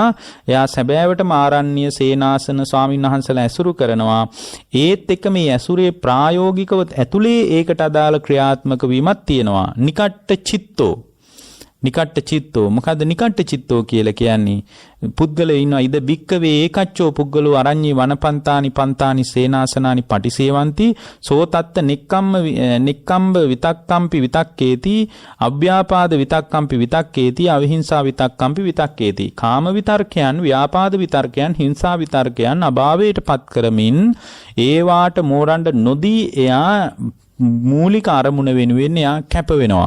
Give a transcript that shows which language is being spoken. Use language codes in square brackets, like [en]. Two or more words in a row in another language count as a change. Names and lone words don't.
[si] එයා සැබෑවටම ආරණ්‍ය සේනාසන ස්වාමීන් වහන්සේලා ඇසුරු කරනවා. ඒත් එක්ක මේ ඇසුරේ ප්‍රායෝගිකව ඇතුලේ ඒකට අදාළ ක්‍රියාත්මක වීමක් තියෙනවා. [pi] නිකට්ඨ චිත්තෝ. නිකට්ඨ චිත්තෝ මොකද්ද නිකට්ඨ චිත්තෝ [si] කියලා කියන්නේ? පුද්ගලයෝ ඉන්නවා [pi] ඉද බික්කවේ ඒකච්චෝ පුද්ගලෝ අරඤ්ඤේ වනපන්තානි පන්තානි සේනාසනානි පටිසේවಂತಿ සෝ තත්ත නික්කම්බ විතක්කම්පි විතක්කේති අව්‍යාපාද විතක්කම්පි විතක්කේති අවිහිංසා විතක්කම්පි විතක්කේති. [si] කාම විතර්කයන් ව්‍යාපාද විතර්කයන් හිංසා විතර්කයන් අභාවයට පත් කරමින් ඒවාට මෝරණ්ඩ නොදී එයා මූලික අරමුණ වෙනුවෙන් එයා කැප වෙනවා.